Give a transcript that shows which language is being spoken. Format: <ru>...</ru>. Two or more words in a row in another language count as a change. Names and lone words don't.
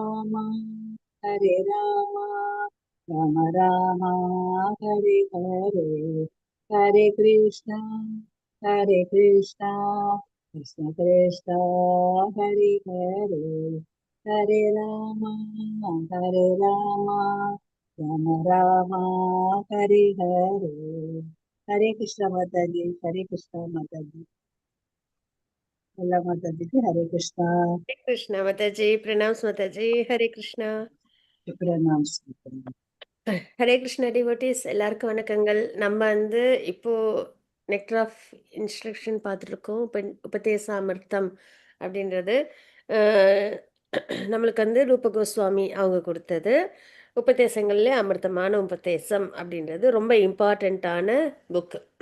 <sa>राम राम राम हरे हरे हरे कृष्णा कृष्ण कृष्ण हरे हरे हरे राम राम राम हरे हरे।</sa> <hi>हरे कृष्ण माता जी। हरे कृष्ण माता जी। अल्लाह माता जी की हरे कृष्णा। हरे कृष्णा माता जी प्रणाम माता जी। हरे कृष्णा. प्रणाम।</hi> <ta>ஹரே கிருஷ்ணா டிவோட்டிஸ் எல்லாருக்கும் வணக்கங்கள். நம்ம இப்போ நெக்டர் ஆஃப் இன்ஸ்ட்ரக்ஷன் பார்த்துட்டு இருக்கோம். உபதேசாமிர்தம் அப்படின்றது அஹ், நம்மளுக்கு ரூப கோஸ்வாமி அவங்க கொடுத்தது. உபதேசங்கள்ல அமிர்தமான உபதேசம் அப்படின்றது ரொம்ப இம்பார்ட்டண்ட்டான புக்கு.</ta>